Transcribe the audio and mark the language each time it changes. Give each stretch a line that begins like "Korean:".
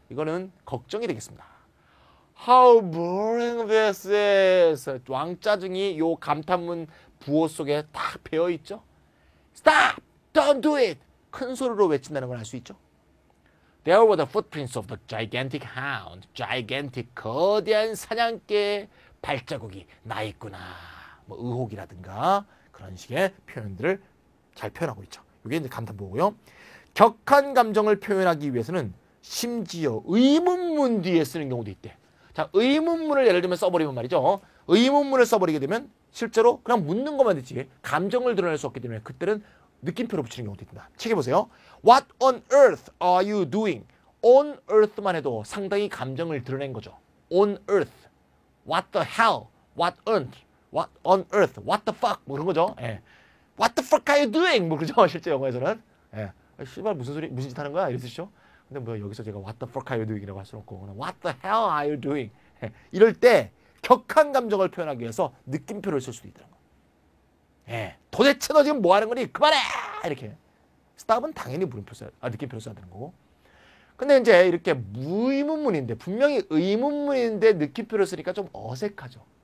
Korean: 이거는 걱정이 되겠습니다.
English: How boring this is.
Korean: 왕짜증이 요 감탄문 부호 속에 딱 배어 있죠.
English: Stop! Don't do it!
Korean: 큰 소리로 외친다는 걸 알 수 있죠.
English: There were the footprints of the gigantic hound.
Korean: gigantic, 거대한 사냥개의 발자국이 나 있구나. 뭐 의혹이라든가 그런 식의 표현들을 잘 표현하고 있죠. 이게 이제 감탄부호고요. 격한 감정을 표현하기 위해서는 심지어 의문문 뒤에 쓰는 경우도 있대. 자, 의문문을 예를 들면 써버리면 말이죠. 의문문을 써버리게 되면 실제로 그냥 묻는 것만 듣지 감정을 드러낼 수 없기 때문에 그때는 느낌표로 붙이는 경우도 있습니다. 책에 보세요.
English: What on earth are you doing?
Korean: On earth만 해도 상당히 감정을 드러낸 거죠.
English: On earth. What the hell? What on? What on earth? What the fuck?
Korean: 뭐 그런 거죠.
English: What the fuck are you doing?
Korean: 뭐 그러죠. 실제 영어에서는. 씨발 무슨 짓 하는 거야? 이랬으시죠. 근데 뭐 여기서 제가
English: What the fuck are you doing이라고
Korean: 할 수는 없고
English: What the hell are you doing?
Korean: 이럴 때 격한 감정을 표현하기 위해서 느낌표를 쓸 수도 있다는 거예요. 도대체 너 지금 뭐 하는 거니? 그만해! 이렇게. 스탑은 당연히 느낌표를 써야 되는 거고. 근데 이제 이렇게 무의문문인데 분명히 의문문인데 느낌표를 쓰니까 좀 어색하죠.